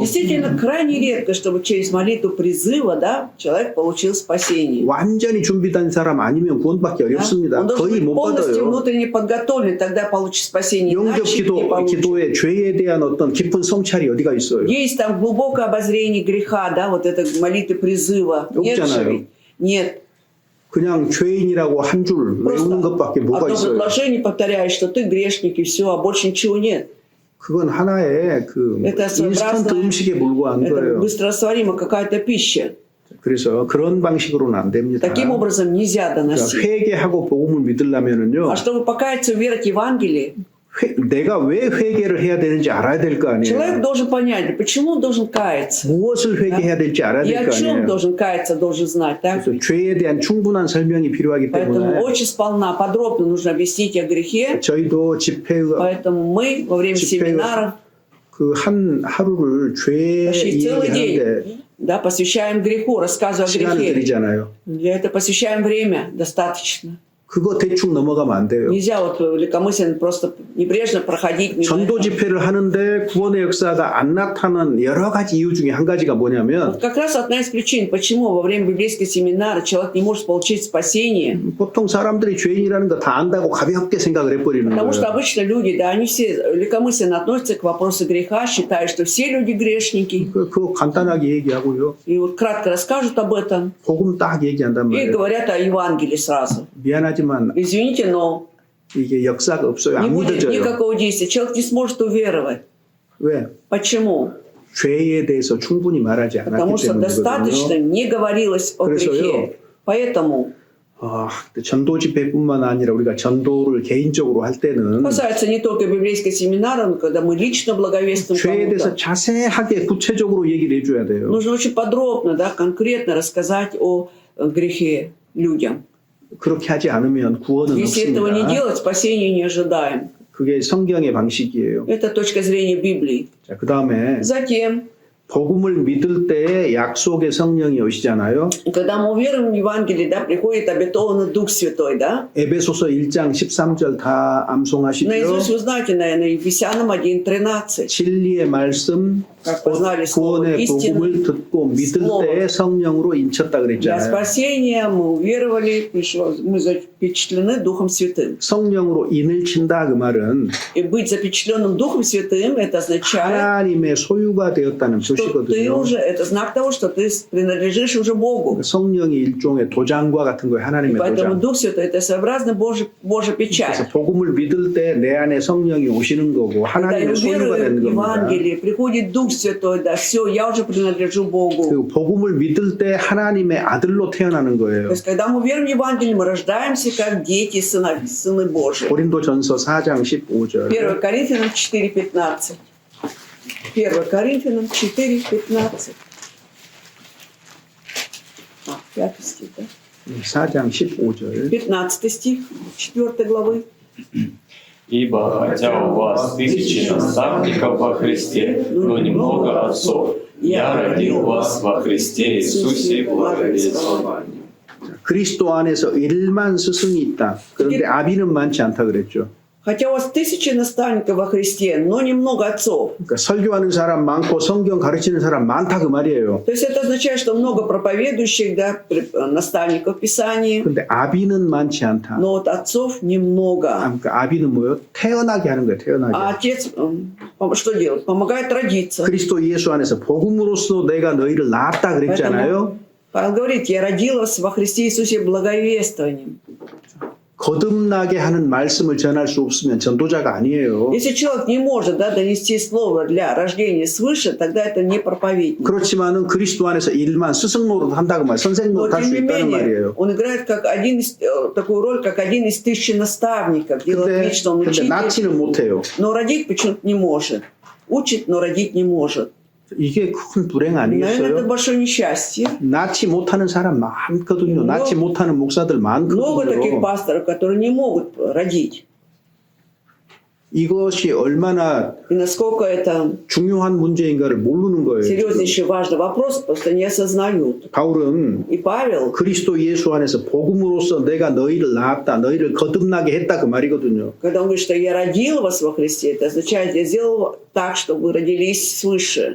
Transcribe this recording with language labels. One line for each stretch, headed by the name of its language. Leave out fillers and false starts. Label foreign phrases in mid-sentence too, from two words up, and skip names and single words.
Russian: Действительно, крайне редко, чтобы через молитву призыва, да, человек получил спасение.
Korean: 완전히 준비된 사람 아니면 구원받기
Russian: Да?
Korean: 어렵습니다.
Russian: Он должен
Korean: 거의
Russian: быть
Korean: 못
Russian: полностью
Korean: 받아요.
Russian: внутренне подготовлен, тогда получит спасение. Иначе не получит.
Korean: 기도에 죄에 대한 어떤 깊은 성찰이 어디가 있어요?
Russian: Есть там глубокое обозрение греха, да, вот это молитвы призыва. Нет же
Korean: 없잖아요.
Russian: ведь? Нет.
Korean: 그냥 죄인이라고 한 줄 외우는 것밖에 뭐가
Russian: одно
Korean: 있어요?
Russian: предложение повторяешь, что ты грешник и все, а больше ничего нет.
Korean: 그건 하나의 그
Russian: Это
Korean: 인스턴트
Russian: своеобразная,
Korean: 음식에 불과한
Russian: это
Korean: 거예요.
Russian: быстрорастворимая какая-то пища.
Korean: 그래서 그런 방식으로는 안 됩니다.
Russian: Таким образом нельзя
Korean: 그러니까
Russian: доносить.
Korean: 회개하고 복음을 믿으려면은요,
Russian: А чтобы покаяться, верить в Евангелие,
Korean: 내가 왜 회개를 해야 되는지 알아야 될 거
Russian: человек
Korean: 아니에요.
Russian: должен понять, почему он должен каяться.
Korean: 무엇을 회개해야 될지 알아야
Russian: И
Korean: 될
Russian: о
Korean: 거
Russian: чем
Korean: 아니에요.
Russian: должен каяться, должен знать. Так?
Korean: 그래서 죄에 대한 충분한 설명이 필요하기
Russian: Поэтому
Korean: 때문에
Russian: очень сполна, подробно нужно объяснить о грехе.
Korean: 저희도 집회
Russian: Поэтому мы во время семинаров
Korean: 그 한 하루를 죄
Russian: почти целый
Korean: 얘기하는데
Russian: день, да, посвящаем греху, рассказывая о
Korean: 시간을
Russian: грехе.
Korean: 드리잖아요.
Russian: Для этого посвящаем время достаточно.
Korean: 그거 대충 넘어가면 안 돼요.
Russian: Нельзя вот легкомысленно просто небрежно проходить мимо
Korean: 전도
Russian: этого.
Korean: 집회를 하는데 구원의 역사가 안 나타나는 여러 가지 이유 중에 한 가지가 뭐냐면
Russian: Вот как раз одна из причин, почему во время библейского семинара человек не может получить спасение.
Korean: 보통 사람들이 죄인이라는 거 다 안다고 가볍게 생각을 해버리는
Russian: Потому что
Korean: 거예요.
Russian: обычно люди, да, они все легкомысленно относятся к вопросу греха, считают, что все люди грешники.
Korean: 그거 간단하게 얘기하고요.
Russian: И вот кратко расскажут об этом
Korean: 복음 딱 얘기한단
Russian: и
Korean: 말이에요.
Russian: говорят о Евангелии сразу.
Korean: 미안하지만
Russian: Извините, но
Korean: 이게 역사가 없어요.
Russian: не
Korean: 안
Russian: будет
Korean: 믿어져요.
Russian: никакого действия. Человек не сможет уверовать.
Korean: 왜?
Russian: Почему?
Korean: 죄에 대해서 충분히 말하지 않았기
Russian: Потому что достаточно
Korean: 때문이거든요.
Russian: не говорилось о
Korean: 그래서요.
Russian: грехе. Поэтому
Korean: 전도 집회뿐만 아니라 우리가 전도를 개인적으로 할 때는
Russian: касается не только библейского семинара, но когда мы лично благовествуем
Korean: 죄에 대해서
Russian: кому-то,
Korean: 자세하게 구체적으로 얘기를 해줘야 돼요.
Russian: нужно очень подробно, да, конкретно рассказать о грехе людям.
Korean: 그렇게 하지 않으면 구원은
Russian: Если этого не
Korean: 없습니다.
Russian: делать, спасения не ожидаем.
Korean: 그게 성경의 방식이에요.
Russian: Это точка зрения Библии.
Korean: 자, 그 다음에
Russian: Затем,
Korean: 복음을 믿을 때에 약속의 성령이 오시잖아요.
Russian: когда мы уверуем в Евангелие, да, приходит обетованный Дух Святой, да?
Korean: 에베소서 1장 13절 다 암송하시죠.
Russian: Наизусть вы знаете, наверное, Ефесянам 1:13.
Korean: 진리의 말씀,
Russian: Как
Korean: 곧
Russian: познали слово
Korean: 구원의
Russian: истины,
Korean: 복음을 듣고 믿을
Russian: слово.
Korean: 때에 성령으로 인쳤다
Russian: Для
Korean: 그랬잖아요.
Russian: спасения мы уверовали, мы запечатлены Духом Святым.
Korean: 성령으로 인을 친다 그 말은
Russian: И быть запечатленным Духом Святым, это означает,
Korean: 하나님의 소유가 되었다는
Russian: что ты
Korean: 뜻이거든요.
Russian: уже, это знак того, что ты принадлежишь уже Богу.
Korean: 성령이 일종의 도장과 같은 거예요.
Russian: И
Korean: 하나님의
Russian: поэтому
Korean: 도장.
Russian: Дух Святой это своеобразно Божья
Korean: 그래서
Russian: печать.
Korean: 복음을 믿을 때 내 안에 성령이 오시는 거고
Russian: Когда я
Korean: 하나님의 소유가
Russian: уверую
Korean: 되는
Russian: в
Korean: 겁니다.
Russian: Евангелие, приходит Дух Святой, да, все, я уже принадлежу Богу.
Korean: 그리고 복음을 믿을 때 하나님의 아들로 태어나는
Russian: То
Korean: 거예요.
Russian: есть, когда мы верим в Евангелие, мы рождаемся как дети, сыны Божьи.
Korean: 고린도전서 4장 15절.
Russian: 1 Коринфянам 4:15. 1 Коринфянам 4:15. 5 стих, да?
Korean: 4장 15절.
Russian: 15 стих 4 главы. Ибо хотя у вас тысячи наставников во Христе, но немного отцов, я родил вас во Христе Иисусе благовествованием.
Korean: 그리스도 안에서 1만 스승이 있다. 그런데 아비는 많지 않다 그랬죠.
Russian: Хотя у вас тысячи наставников во Христе, но немного отцов.
Korean: 그러니까 설교하는 사람 많고 성경 가르치는 사람 많다 그 말이에요.
Russian: То есть это означает, что много проповедующих, да, наставников в Писании,
Korean: 근데 아비는 많지 않다.
Russian: но вот отцов немного.
Korean: 그러니까 아비는 뭐예요? 태어나게 하는 거예요. 태어나게.
Russian: А отец что делает? Помогает родиться.
Korean: 그리스도 예수 안에서 복음으로써 내가 너희를 낳았다 그랬잖아요.
Russian: Павел говорит, я родил вас во Христе Иисусе благовествованием.
Korean: 거듭나게 하는 말씀을 전할 수 없으면 전도자가 아니에요.
Russian: Если человек не может, да, донести слово для рождения свыше, тогда это не проповедник.
Korean: 그렇지만은 그리스도 안에서 1만 스승 노릇 한다고 말, 선생
Russian: Но
Korean: 노릇 할
Russian: тем
Korean: 수
Russian: не
Korean: 있다는
Russian: менее,
Korean: 말이에요.
Russian: он играет как такую роль, как один из тысячи наставников. Делает вид, что он
Korean: 근데
Russian: учитель,
Korean: 낳지는 못해요.
Russian: но родить почему-то не может. Учит, но родить не может.
Korean: 이게 큰 불행
Russian: Наверное, это
Korean: 아니겠어요?
Russian: большое несчастье.
Korean: 낳지 못하는 사람 많거든요. 낳지 못하는 목사들
Russian: Много таких
Korean: 많거든요.
Russian: пасторов, которые не могут родить.
Korean: 이것이 얼마나
Russian: И насколько это
Korean: 중요한 문제인가를 모르는 거예요. 지금.
Russian: серьезнейший важный вопрос, просто не осознают.
Korean: 바울은
Russian: И Павел
Korean: 그리스도 예수 안에서 복음으로써 내가 너희를 낳았다, 너희를 거듭나게 했다 그 말이거든요.
Russian: когда он говорит, что я родил вас во Христе, это означает, я сделал так, чтобы вы родились свыше.